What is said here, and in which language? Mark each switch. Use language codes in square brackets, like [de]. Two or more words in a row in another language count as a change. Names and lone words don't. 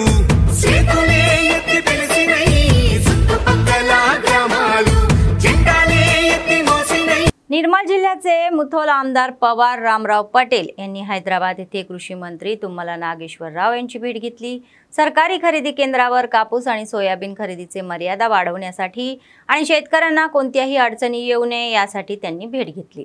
[te] చేతులే ఎత్తి పిలిచినై, చుట్టుపక్కల గ్రామాలు జెండాలే ఎత్తి మోసినై. [mr] निर्मल जिल्ह्याचे मुथोल आमदार पवार रामराव पटेल यांनी हैदराबाद येथे कृषी मंत्री तुम्मला नागेश्वरराव यांची भेट घेतली. सरकारी खरेदी केंद्रावर कापूस आणि सोयाबीन खरेदीचे मर्यादा वाढवण्यासाठी आणि शेतकऱ्यांना कोणत्याही अडचणी येऊ नये यासाठी त्यांनी भेट घेतली.